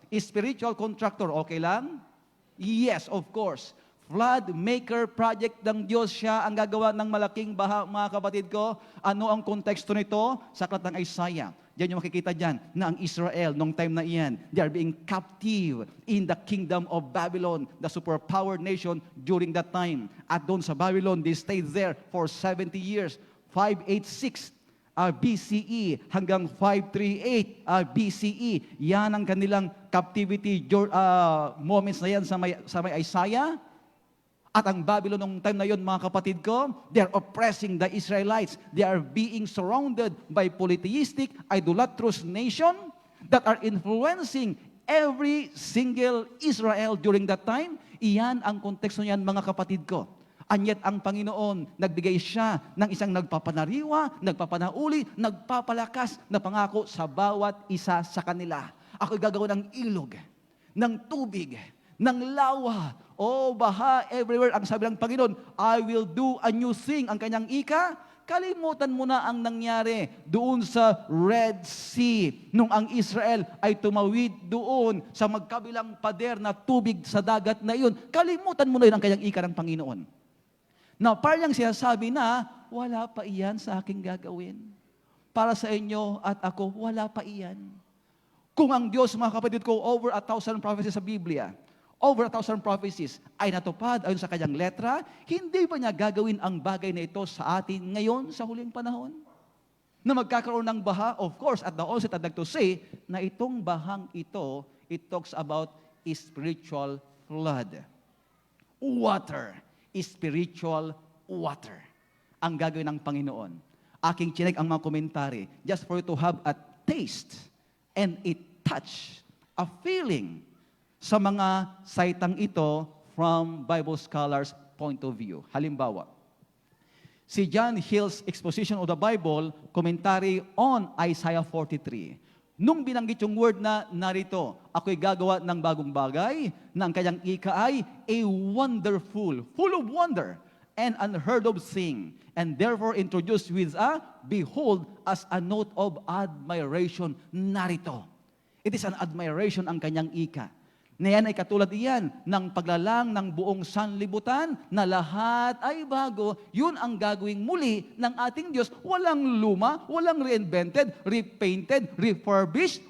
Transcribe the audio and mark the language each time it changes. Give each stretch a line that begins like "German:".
English: Spiritual contractor, okay lang? Yes, of course.
Filipino: Flood maker project ng Diyos, siya ang gagawa ng malaking baha, mga kapatid ko. Ano ang konteksto nito? Sa aklat ng Isaiah. Diyan yung makikita dyan na ang Israel, nung time na iyan,
English: they are being captive in the kingdom of Babylon, the superpowered nation during that time.
Filipino: At doon sa
English: Babylon, they stayed there for 70 years, 586 BCE hanggang 538 BCE.
Filipino: Yan ang kanilang captivity moments na yan sa may Isaiah. At ang Babylon nung time na yon, mga kapatid ko,
English: they are oppressing the Israelites. They are being surrounded by polytheistic, idolatrous nation that are influencing every single Israel during that time.
Filipino: Iyan ang konteksto niyan, mga kapatid ko.
English: And yet,
Filipino: ang Panginoon, nagbigay siya ng isang nagpapanariwa, nagpapanauli, nagpapalakas na pangako sa bawat isa sa kanila. Ako'y gagawa ng ilog, ng tubig, ng lawa, baha everywhere. Ang sabi ng Panginoon,
English: I will do a new thing.
Filipino: Ang kanyang ika, kalimutan mo na ang nangyari doon sa Red Sea, nung ang Israel ay tumawid doon sa magkabilang pader na tubig sa dagat na iyon. Kalimutan mo na yun ang kanyang ika ng Panginoon. Na parang sinasabi na, wala pa iyan sa aking gagawin. Para sa inyo at ako, wala pa iyan. Kung ang Diyos, mga kapatid ko,
English: over 1,000 prophecies
Filipino: sa Biblia, over 1,000 prophecies ay natupad ayon sa kanyang letra, hindi ba niya gagawin ang bagay na ito sa atin ngayon, sa huling panahon? Na magkakaroon ng baha, of course,
English: at the onset I'd like to say,
Filipino: na itong bahang ito,
English: it talks about spiritual flood. Water, spiritual water.
Filipino: Ang gagawin ng Panginoon. Aking chinek ang mga komentary
English: just for you to have a taste and a touch, a feeling
Filipino: sa mga saitang ito
English: from Bible scholars' point of view. Halimbawa, si John Hill's Exposition of the Bible, commentary on Isaiah 43.
Filipino: Nung binanggit yung word na narito, ako'y gagawa ng bagong bagay, na ang kanyang ika ay
English: a wonderful, full of wonder, and unheard of thing, and therefore introduced with a behold as a note of admiration.
Filipino: Narito.
English: It is an admiration
Filipino: ang kanyang ika. Na yan ay katulad iyan ng paglalang ng buong sanlibutan na lahat ay bago. Yun ang gagawing muli ng ating Diyos. Walang luma, walang
English: reinvented, repainted, refurbished.